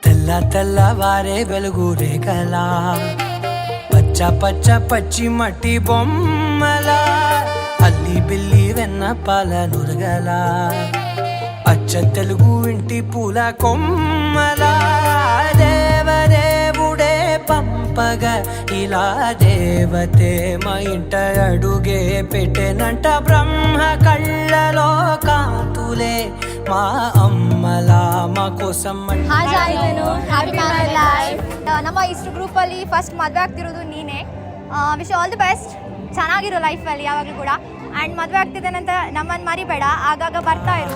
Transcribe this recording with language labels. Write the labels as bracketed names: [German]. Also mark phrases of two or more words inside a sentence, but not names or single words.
[Telugu] ఇలా తెల్లవారే వెలుగు రేఖలా పచ్చ పచ్చ పచ్చి మట్టి బొమ్మలా అల్లి బిల్లి వెన్న పాల నురగలా అచ్చ తెలుగు ఇంటి పూల కొమ్మలా దేవదేవుడే పంపగా ఇలా దేవతే మా ఇంట అడుగే పెట్టెనంట బ్రహ్మ కళ్ళలో కాంతులే మా అమ్మలా మా కోసం [Kannada] ಹಾಯ್ ಜಾಯ್ತೇನು [English] happy marriage life [Kannada] ನಮ್ಮ ಇಷ್ಟು ಗ್ರೂಪಲ್ಲಿ ಫಸ್ಟ್ ಮದುವೆ ಆಗ್ತಿರೋದು ನೀನೇ [English] wish all the best [Kannada] ಚೆನ್ನಾಗಿರೋ ಲೈಫಲ್ಲಿ ಯಾವಾಗಲೂ ಕೂಡ ಆ್ಯಂಡ್ ಮದುವೆ ಆಗ್ತಿದ್ದೇನೆ ಅಂತ ನಮ್ಮನ್ನು ಮರಿಬೇಡ ಆಗಾಗ ಬರ್ತಾ ಇರು